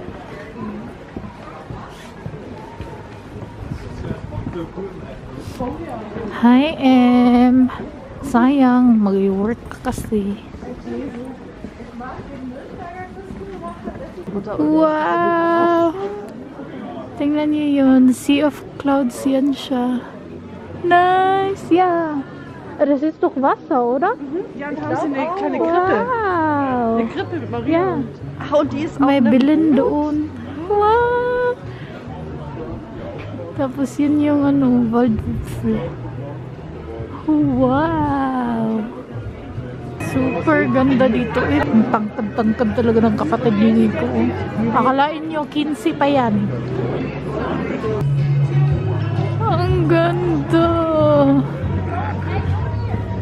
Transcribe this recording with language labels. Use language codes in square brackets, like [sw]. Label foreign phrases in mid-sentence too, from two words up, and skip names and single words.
[en] Hi, Em. [tl] Sayang, mag-work ka kasi. Wow! Tingnan niyo yun. Sea of Clouds yan siya. [en] Nice! Yeah! [de] Das ist doch Wasser, oder? Ja, und haben sie eine kleine Krippe. Wow! Eine Krippe mit Maria. Ja. Ach, und die ist auch [tl] May [de] eine [tl] bilin doon. Wow! Tapos yun yung ano, wildflower. Wow! Super ganda dito eh. Ang tangkad-tangkad talaga ng kapatid ni Nico. Akalain nyo, 15 pa yan. Ang ganda!